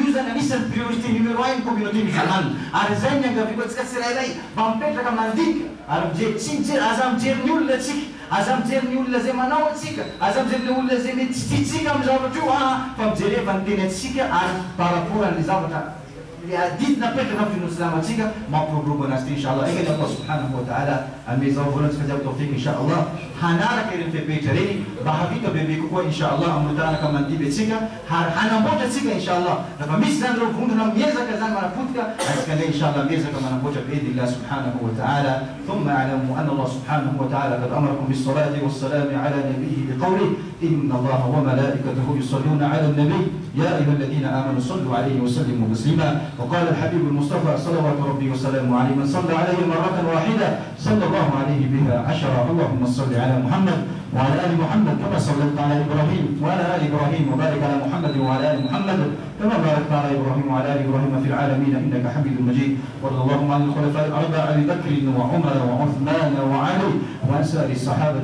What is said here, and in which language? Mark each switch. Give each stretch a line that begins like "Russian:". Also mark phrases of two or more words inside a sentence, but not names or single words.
Malagasy: zany anisan'ny
French: priorité numéro 1
Malagasy: ny
French: communauté musulmane
Malagasy: ary zay ny angaviko atsika tsirairay mba mipetraka mandika ary mijery tsy mijery aza mijery ny olona atsika aza mijery ny olona zay manao atsika aza mijery ny olona zay mety tsy tiatsika amin'ny zavatra io fa mijery efa ny teny atsika ary
French: par rapport
Malagasy: an'le zavatra adidina petraka amin'ny finoana silama atsika mampirogrobo anazy ty inshallah egany
Arabic: الله سبحانه وتعالى
Malagasy: amezao volantsika jiaby
Arabic: توفيق إن شاء الله
Malagasy: hanaraka ireny fepetra reny mba havita bebe kokoa inshallah amin'ny taranaka mandiby atsika ary hanamboatra atsika inshallah rafa misy zany reo vondrona miezaka zany manapotika atsika ndray inshallah miezaka manamboatra
Arabic: بإذن الله سبحانه وتعالى ثم اعلموا أن الله سبحانه وتعالى قد أمركم بالصلاة والسلام على نبيه بقوله إن الله وملائكته يصلون على النبي يا أيها الذين آمنوا صلوا عليه وسلموا تسليما وقال الحبيب المصطفى صلوات ربي وسلامه عليه من صلى عليه مرة واحدة صلى الله عليه بها 10 اللهم صل على محمد وعلى آل محمد كما صليت على إبراهيم وعلى آل إبراهيم وبارك على محمد وعلى آل محمد كما باركت على إبراهيم وعلى آل إبراهيم في العالمين إنك حميد مجيد وارض اللهم عن الخلفاء الأربعة أبي بكر وعمر وعثمان وعلي وعن سائر الصحابة